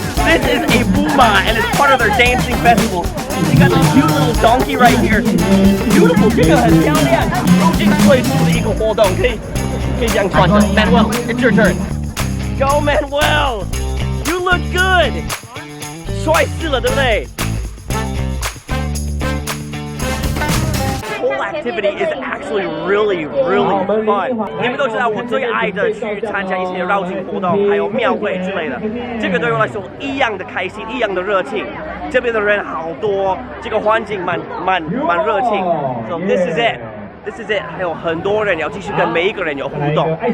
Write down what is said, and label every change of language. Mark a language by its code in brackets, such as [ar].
[en] This is a boomba, and it's part of their dancing festival. They got this cute little donkey right here. Beautiful, [zh] 这个很漂亮。入境最初的一个活动，可以这样穿着。 [en] Manuel, it's your turn. Go, Manuel. You look good. [zh] 帅死了，对不对？ [en] Whole activity is actually really fun. [zh] 你们都知道我最爱的去参加一些绕境活动，还有庙会之类的。这个对我来说一样的开心，一样的热情。这边的人好多，这个环境蛮热情。 [en] So this is it. This is it. [zh] 还有很多人要继续跟每一个人有互动。